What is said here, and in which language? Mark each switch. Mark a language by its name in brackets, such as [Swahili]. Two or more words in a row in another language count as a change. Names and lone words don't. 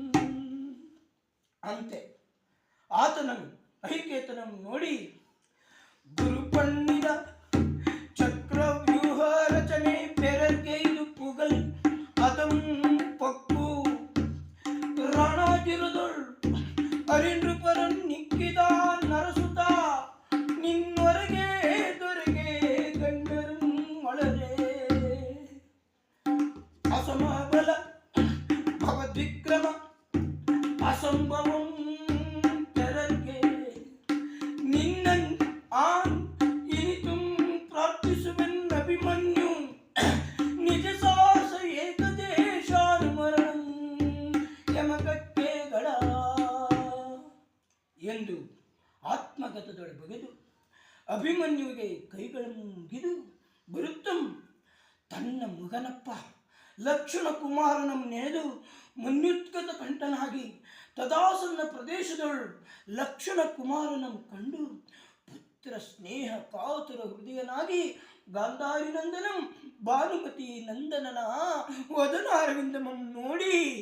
[Kannada] ಅಂತೆ ಆತನಂ ಅಹಿಕೇತನಂ ನೋಡಿ ಗುರುಪಣ್ಣಿದ ಚಕ್ರವ್ಯೂಹ ರಚನೆ ಪೆರರ್ಗೈದು ಪುಗಲ್ ಅದಂ ಪಕ್ಕು ರಣಾಜಿರದೊಳ್ ಅರಿನೃಪರನ್ ನಿಕ್ಕಿದ ನರಸುತ ನಿನ್ನೊರೆಗೆ ದೊರೆಗೆ ಗಂಡರಂ ಒಳರೆ ಅಸಮಬಲ ಭವದ್ವಿಕ್ರಮ ಅಸಂಭವಂ ಪೆರರ್ಗೆ ನಿನ್ನನ್ ಆನ್ ಇನಿತುಂ ಪ್ರಾರ್ಥಿಸುವೆನ್ ಅಭಿಮನ್ಯು ನಿಜ ಸಾಹಸ ಏಕದೇಶಾನುಮರಣಂ ಯಮಕಕ್ಕೆಗಳ ಎಂದು ಆತ್ಮಗತದೊಳೆ ಬಗೆದು ಅಭಿಮನ್ಯುವಿಗೆ ಕೈಗಳನ್ನು ಮುಗಿದು ಬರುತ್ತಂ ತನ್ನ ಮಗನಪ್ಪ ಲಕ್ಷಣ ಕುಮಾರನಂ ನೆನೆದು ಮನ್ಯುತ್ಕತ ಕಂಠನಾಗಿ ತದಾಸನ್ನ ಪ್ರದೇಶದೊಳ್ ಲಕ್ಷಣ ಕುಮಾರನಂ ಕಂಡು ಪುತ್ರ ಸ್ನೇಹ ಕಾತುರ ಹೃದಯನಾಗಿ ಗಾಂಧಾರಿ ನಂದನಂ ಭಾನುಮತಿ ನಂದನನ ವದನಾರವಿಂದಮಂ ನೋಡಿ